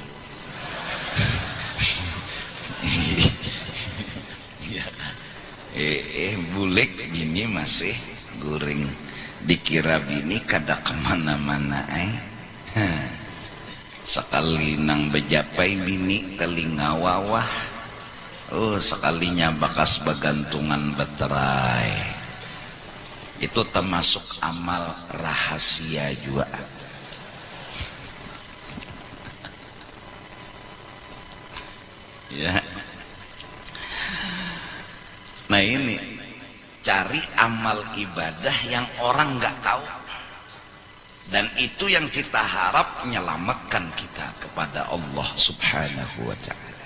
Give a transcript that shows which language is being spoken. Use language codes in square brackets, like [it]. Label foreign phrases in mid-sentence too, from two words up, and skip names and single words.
[bjn] Bulik bini masih guring, dikira bini kada kemana-mana. Sekali nang bejapai bini telinga wawah, sekalinya bakas bagantungan beterai. [id] Itu termasuk amal rahasia juga. Ya. Nah ini, cari amal ibadah yang orang nggak tahu, dan itu yang kita harap menyelamatkan kita kepada Allah [ar] سبحانه وتعالى.